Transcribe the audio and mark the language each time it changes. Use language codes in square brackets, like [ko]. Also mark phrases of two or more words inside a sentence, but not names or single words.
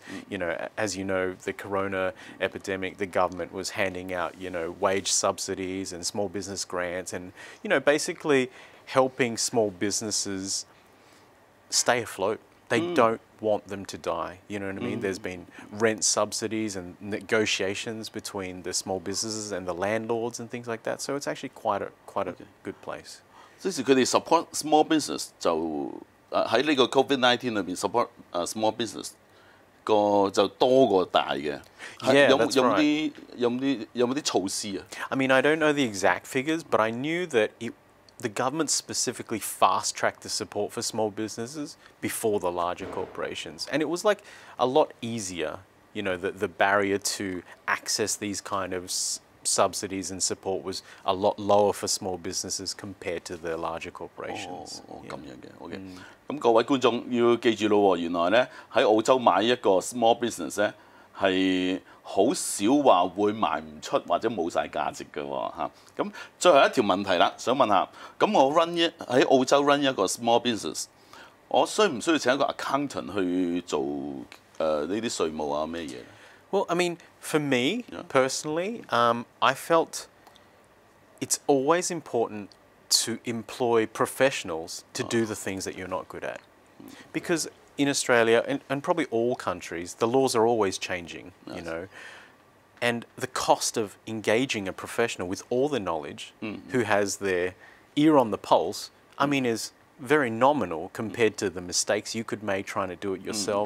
[en] As you know, the corona epidemic, the government was handing out, wage subsidies and small business grants, and basically helping small businesses stay afloat. They don't want them to die. You know what I mean? There's been rent subsidies and negotiations between the small businesses and the landlords and things like that. So it's actually quite a good place. [yue] 即是佢哋 [en] support small business [yue] 就喺呢個 COVID-19 裏邊 [en] support small business [yue] 個就多過大嘅。 [en] Yeah, that's right. [yue] 有冇啲措施啊？ [en] I mean, I don't know the exact figures, but I knew that the government specifically fast-tracked the support for small businesses before the larger corporations. And it was like a lot easier, the barrier to access these kind of subsidies and support was a lot lower for small businesses compared to the larger corporations. [yue] 咁樣嘅 ，OK。咁各位觀眾要記住咯喎，原來咧喺澳洲買一個 [en] small business [yue] 咧係好少話會賣唔出或者冇晒價值嘅喎嚇。咁最後一條問題啦，想問下，咁我喺澳洲 run 一個 [en] small business， [yue] 我需唔需要請一個 accountant 去做呢啲稅務啊咩嘢？ [en] Well, I mean, for me personally, I felt it's always important to employ professionals to do the things that you're not good at. Because in Australia, and probably all countries, the laws are always changing, and the cost of engaging a professional with all the knowledge, who has their ear on the pulse, I mean, is very nominal compared to the mistakes you could make trying to do it yourself.